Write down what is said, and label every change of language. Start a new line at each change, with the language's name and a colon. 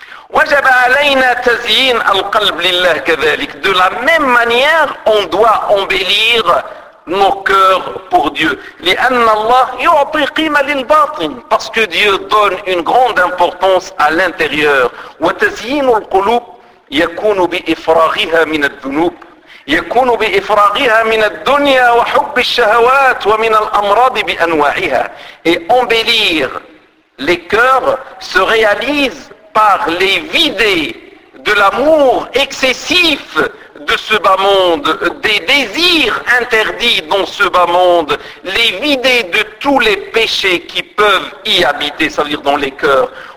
Arabic: وجب علينا تزيين القلب لله كذلك.
French: De la même manière, on doit embellir nos cœurs pour Dieu.
Arabic: لأن الله يعطي قيمة للباطن.
French: Parce que Dieu donne une grande importance à l'intérieur.
Arabic: وتزيين القلوب يكون بإفراغها من الذنوب. يكون بإفراغها من الدنيا وحب الشهوات ومن الأمراض بأنواعها.
French: Et embellir les cœurs se réalise par les vider de l'amour excessif de ce bas monde, des désirs interdits dans ce bas monde, les vider de tous les péchés qui peuvent y habiter, ça veut dire dans les cœurs.